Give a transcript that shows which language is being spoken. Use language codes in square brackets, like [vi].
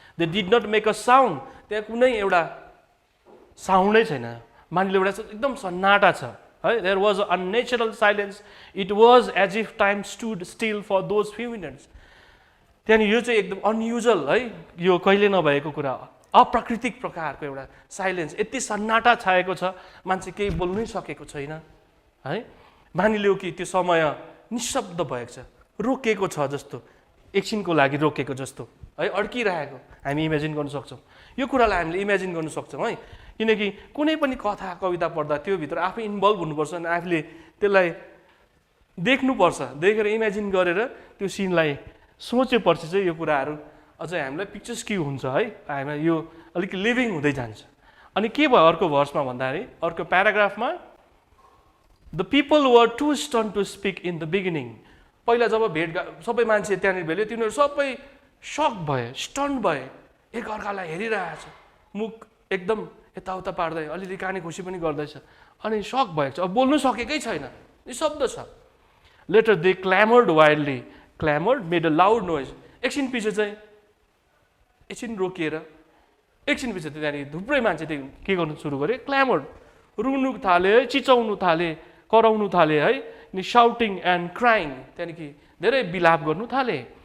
[en] They did not make a sound. [ne] त्यहाँ कुनै एउटा साउन्डै छैन। मानिलो एउटा एकदम सन्नाटा छ है। [en] There was a unnatural silence. It was as if time stood still for those few minutes. [ne] त्यहाँनिर यो चाहिँ एकदम अनयुजुअल है, यो कहिले नभएको कुरा, अप्राकृतिक प्रकारको एउटा साइलेन्स। यति सन्नाटा छाएको छ, मान्छे केही बोल्नै सकेको छैन है। मानिलियो कि त्यो समय निशब्द भएको छ, रोकिएको छ जस्तो, एकछिनको लागि रोकेको जस्तो है, अड्किरहेको हामी इमेजिन गर्न सक्छौँ। यो कुरालाई हामीले इमेजिन गर्न सक्छौँ है। किनकि कुनै पनि कथा कविता पढ्दा त्योभित्र आफै इन्भल्भ हुनुपर्छ अनि आफूले त्यसलाई देख्नुपर्छ। देखेर इमेजिन गरेर त्यो सिनलाई सोचेपछि चाहिँ यो कुराहरू अझै हामीलाई पिक्चर्स क्यु हुन्छ है, हामीलाई यो अलिक लिभिङ हुँदै जान्छ। अनि के भयो अर्को भर्समा भन्दाखेरि, अर्को प्याराग्राफमा, [en] The people were too stun to speak in the beginning. [ne] पहिला जब भेट सबै मान्छे त्यहाँनिर भेट्यो, तिनीहरू सबै सक भए, स्टन भए, एकअर्कालाई हेरिरहेछ, मुख एकदम यताउता पार्दै, अलिअलि काने खुसी पनि गर्दैछ। अनि सक भएको छ, अब बोल्नु सकेकै छैन, निशब्द छ। [en] Later they clamoured wildly. Clamoured made a loud noise. [ne] एकछिन पछि चाहिँ एकछिन रोकिएर एकछिन पछि त्यहाँनिर थुप्रै मान्छे के गर्नु सुरु गरे, क्ल्यामर्ड, रुनु थाले है, चिचाउनु थाले, कराउनु थाले है, [en] shouting and crying, [ne] त्यहाँदेखि धेरै बिलाप गर्नु थाले।